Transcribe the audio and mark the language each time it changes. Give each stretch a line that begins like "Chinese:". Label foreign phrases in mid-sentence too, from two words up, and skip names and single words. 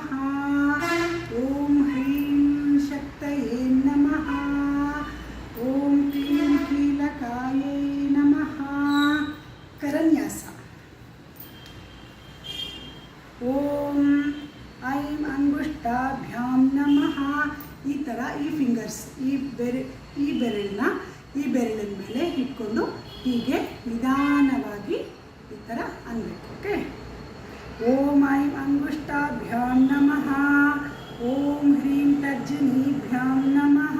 Sanskrit: ॐ ह्रीं शक्तये नमः। ॐ क्लीं कीलकायै नमः। करन्यास। ॐ ऐं अंगुष्ठाभ्यां नमः।
Kannada: ಈ ಥರ ಈ ಫಿಂಗರ್ಸ್ ಈ ಬೆರಳನ್ನ ಈ ಬೆರಳಿನ ಮೇಲೆ ಇಟ್ಕೊಂಡು ಹೀಗೆ ನಿಧಾನವಾಗಿ ಈ ಥರ ಅನ್ಬೇಕು ಓಕೆ।
Sanskrit: ಓಂ ಐಂ ಅಂಗುಷ್ಟಾಭ್ಯಾಂ ನಮಃ। ಓಂ ಹ್ರೀಂ ತರ್ಜನೀಭ್ಯಾಂ ನಮಃ।